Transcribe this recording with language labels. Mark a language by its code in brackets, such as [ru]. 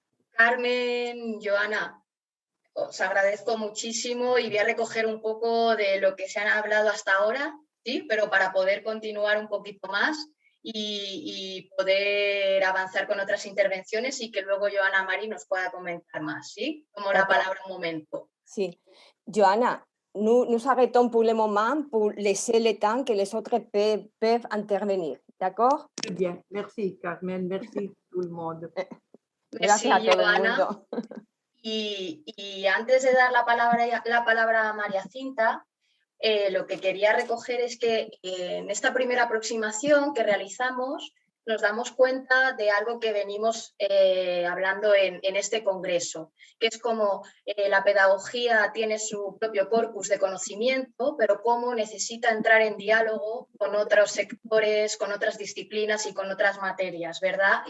[es] Carmen, Johanna, os agradezco muchísimo y voy a recoger un poco de lo que se han hablado hasta ahora, ¿sí? Pero para poder continuar un poquito más y poder avanzar con otras intervenciones y que luego Johanna Mari nos pueda comentar más, ¿sí? Como la palabra un momento. Sí. [fr] Johanna, nous arrêtons pour le moment pour laisser le temps que les autres peuvent intervenir, d'accord? Très bien, merci Carmen, merci tout le monde. [es] Gracias a todo el mundo. Y antes de dar la palabra a María Cinta, lo que quería recoger es que en esta primera aproximación que realizamos nos damos cuenta de algo que venimos hablando en este congreso, que es como la pedagogía tiene su propio corpus de conocimiento, pero cómo necesita entrar en diálogo con otros sectores, con otras disciplinas y con otras materias, ¿verdad?